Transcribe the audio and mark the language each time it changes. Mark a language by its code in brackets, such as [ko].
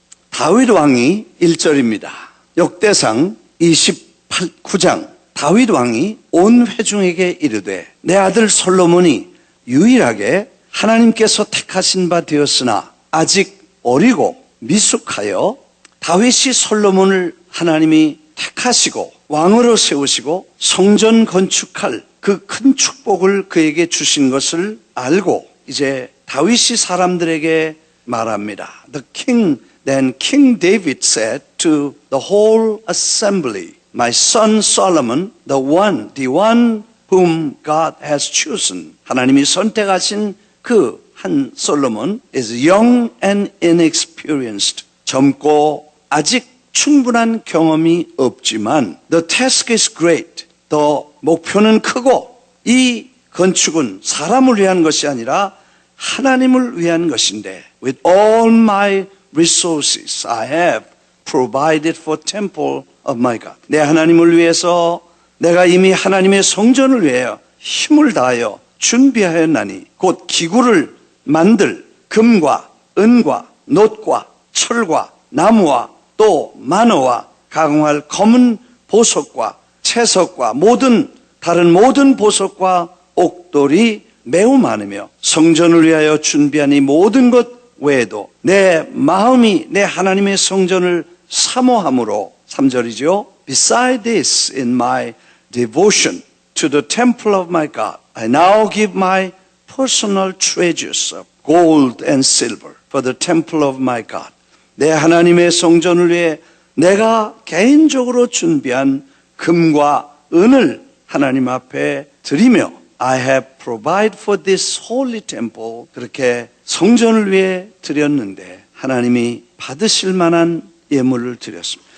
[ko] 다윗 왕이 1절입니다. 역대상 29장 다윗 왕이 온 회중에게 이르되 내 아들 솔로몬이 유일하게 하나님께서 택하신 바 되었으나 아직 어리고 미숙하여 다윗이 솔로몬을 하나님이 택하시고 왕으로 세우시고 성전 건축할 그 큰 축복을 그에게 주신 것을 알고 이제 다윗이 사람들에게 말합니다. [en] Then King David said to the whole assembly, My son Solomon, the one whom God has chosen. [ko] 하나님이 선택하신 그 한 솔로몬 [en] is young and inexperienced. [ko] 젊고 아직 충분한 경험이 없지만 [en] the task is great. [ko] 더 목표는 크고 이 건축은 사람을 위한 것이 아니라 하나님을 위한 것인데 [en] with all my resources I have provided for temple of my God. [ko] 내 하나님을 위해서 내가 이미 하나님의 성전을 위하여 힘을 다하여 준비하였나니 곧 기구를 만들 금과 은과 놋과 철과 나무와 또 만어와 가공할 검은 보석과 채석과 다른 모든 보석과 옥돌이 매우 많으며 성전을 위하여 준비한 이 모든 것 외에도 내 마음이 내 하나님의 성전을 사모함으로 3절이죠. [en] Beside this in my devotion to the temple of my God, I now give my personal treasures of gold and silver for the temple of my God. [ko] 내 하나님의 성전을 위해 내가 개인적으로 준비한 금과 은을 하나님 앞에 드리며 [en] I have provided for this holy temple. [ko] 그렇게 성전을 위해 드렸는데 하나님이 받으실 만한 예물을 드렸습니다.